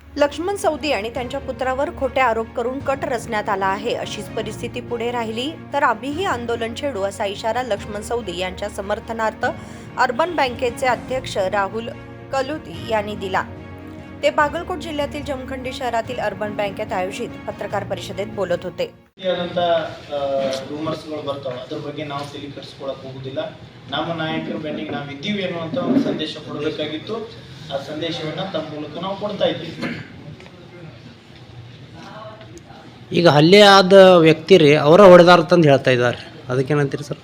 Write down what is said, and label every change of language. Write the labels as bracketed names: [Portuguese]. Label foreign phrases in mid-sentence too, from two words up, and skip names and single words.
[Marathi] लक्ष्मण सौदी आणि त्यांच्या पुत्रावर खोटे आरोप करून कट रचण्यात आला आहे. अशीच परिस्थिती पुढे राहिली तर आम्हीही आंदोलन छेडू असा इशारा लक्ष्मण सौदी यांच्या समर्थनार्थ अर्बन बँकेचे अध्यक्ष राहुल कलुती यांनी दिला. ते बागलकोट जिल्ह्यातील जमखंडी शहरातील अर्बन बँकेत आयोजित पत्रकार परिषदेत बोलत होते. [Kannada] ರೂಮರ್ಸ್ಗಳು ಬರ್ತಾವೆ, ಅದ್ರ ಬಗ್ಗೆ ನಾವು ತಲೆ ಕೆಡಿಸ್ಕೊಳ್ಳೋಕೆ ಹೋಗುದಿಲ್ಲ. ನಮ್ಮ ನಾಯಕರ ಬೆನ್ನಿಗೆ ನಾವು ಇದ್ದೀವಿ ಅನ್ನುವಂಥ ಒಂದು ಸಂದೇಶ ಕೊಡಬೇಕಾಗಿತ್ತು. ಆ ಸಂದೇಶವನ್ನು ತಮ್ಮ ಮೂಲಕ ನಾವು ಕೊಡ್ತಾ ಇದ್ದೀವಿ. ಈಗ ಹಲ್ಲೆ ಆದ ವ್ಯಕ್ತಿ ರೀ ಅವರ ಹೊಡೆದಾರ ತಂದು ಹೇಳ್ತಾ ಇದ್ದಾರೆ, ಅದಕ್ಕೇನಂತೀರಿ ಸರ್?